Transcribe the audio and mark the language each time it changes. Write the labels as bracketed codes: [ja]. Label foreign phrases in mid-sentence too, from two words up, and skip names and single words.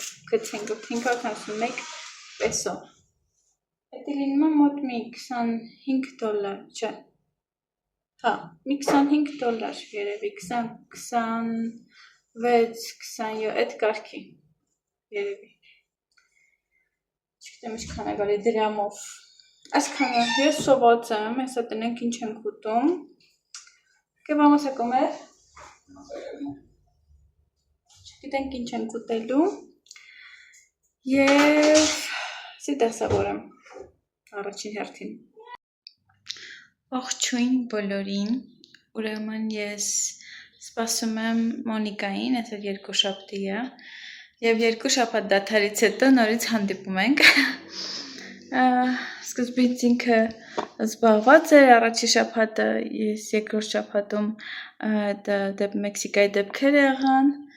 [hy] գցենք, 581 պեսո, հետի լինում է մոտ մի 25 դոլար, չէ, հա, մի 25 դոլար երևի, 26, 27, այդ կարգի, երևի, չգիտեմ ինչքան է գալի դրամով, այսքանը, ես սոված եմ, հեսա տնենք ինչ ենք ուտում, [es] que vamos a comer, [hy] չգիտենք ինչ ենք ուտելու, և սիտասավոր եմ, առաջին հերթին, Ողջույն բոլորին, ուրեմն ես սպասում եմ Մոնիկային, այսօր երկուշաբթի է, Եվ 2 շաբաթ դադարից հետո նորից հանդիպում ենք։ Սկզբից ինքը զբաղված էր, առաջի շաբաթը ես երկրորդ շաբաթում Մեքսիկայի դեպքեր եղան։